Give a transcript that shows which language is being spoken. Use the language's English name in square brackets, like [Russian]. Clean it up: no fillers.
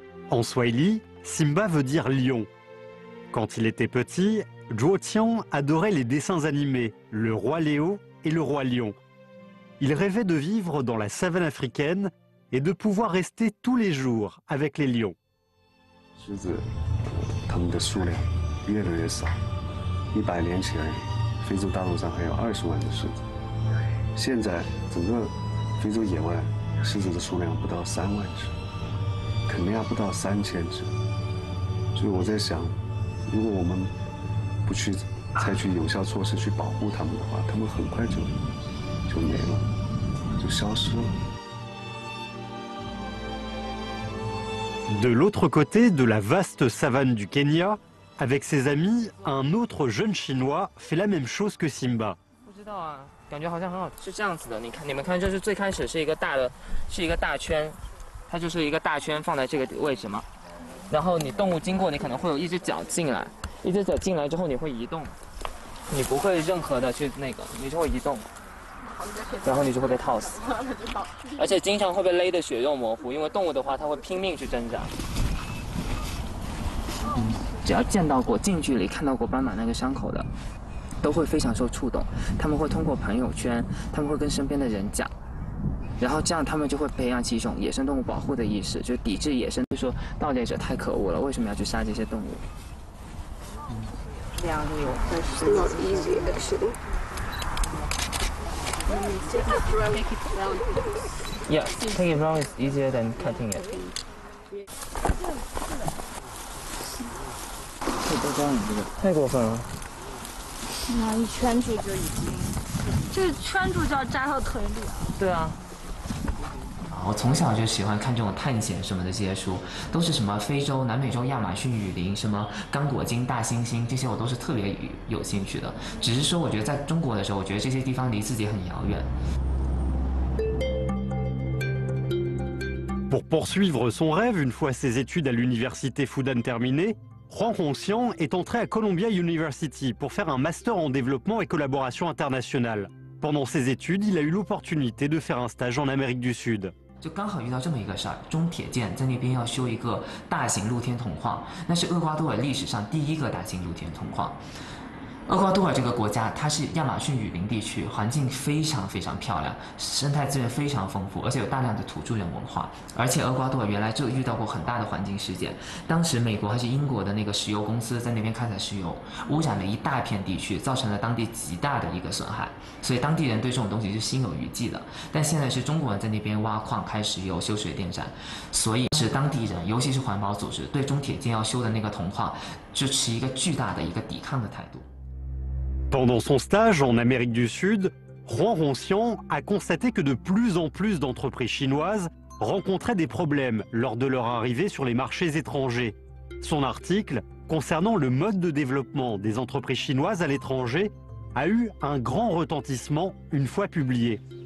[French] En swahili, Simba veut dire lion. Quand il était petit, Zhuo Tiang adorait les dessins animés, le roi Léo et le roi lion. Il rêvait de vivre dans la savane africaine et de pouvoir rester tous les jours avec les lions. [Chinese] 狮子，它们的数量越来越少。 100年前，非洲大陆上还有20万的狮子，现在整个非洲野外狮子的数量不到3万只，肯尼亚不到3000只。所以我在想，如果我们不去采取有效措施去保护它们的话，它们很快就没了，就消失了。 [French] De l'autre côté de la vaste savane du Kenya, avec ses amis, un autre jeune Chinois fait la même chose que Simba. [Chinese] 不知道啊，感觉好像很好，是这样子的。你们看，这是最开始是一个大圈，它就是一个大圈放在这个位置嘛。然后你动物经过，你可能会有一只脚进来，一只脚进来之后你会移动，你不会任何的去那个，你就会移动，然后你就会被套死，而且经常会被勒得血肉模糊，因为动物的话它会拼命去挣扎。只要见到过近距离看到过斑马那个伤口的，都会非常受触动。他们会通过朋友圈，他们会跟身边的人讲，然后这样他们就会培养起一种野生动物保护的意识，就抵制野生，就说盗猎者太可恶了，为什么要去杀这些动物 [English] ？That's not easy actually. Yeah, take it round is easier than cutting it. [Chinese] 太过分了。那一圈住就已经，这圈住就要扎到腿里了。对啊。我从小就喜欢看这种探险什么的这些书，都是什么非洲、南美洲亚马逊雨林、什么刚果金、大猩猩，这些我都是特别有兴趣的。只是说，我觉得在中国的时候，我觉得这些地方离自己很遥远。 [French] Pour poursuivre son rêve, une fois ses études à l'université Fudan terminées, Huang Hongxiang est entré à Columbia University pour faire un master en développement et collaboration internationale. Pendant ses études, il a eu l'opportunité de faire un stage en Amérique du Sud. [Chinese] 就刚好遇到这么一个事儿，中铁建在那边要修一个大型露天铜矿，那是厄瓜多尔历史上第一个大型露天铜矿。厄瓜多尔这个国家，它是亚马逊雨林地区，环境非常非常漂亮，生态资源非常丰富，而且有大量的土著人文化。而且厄瓜多尔原来就遇到过很大的环境事件，当时美国还是英国的那个石油公司在那边开采石油，污染了一大片地区，造成了当地极大的一个损害，所以当地人对这种东西是心有余悸的。但现在是中国人在那边挖矿、开石油、修水电站，所以是当地人，尤其是环保组织，对中铁建要修的那个铜矿，就持一个巨大的一个抵抗的态度。 [French] Pendant son stage en Amérique du Sud, Huang Hongxiang a constaté que de plus en plus d'entreprises chinoises rencontraient des problèmes lors de leur arrivée sur les marchés étrangers. Son article concernant le mode de développement des entreprises chinoises à l'étranger a eu un grand retentissement une fois publié.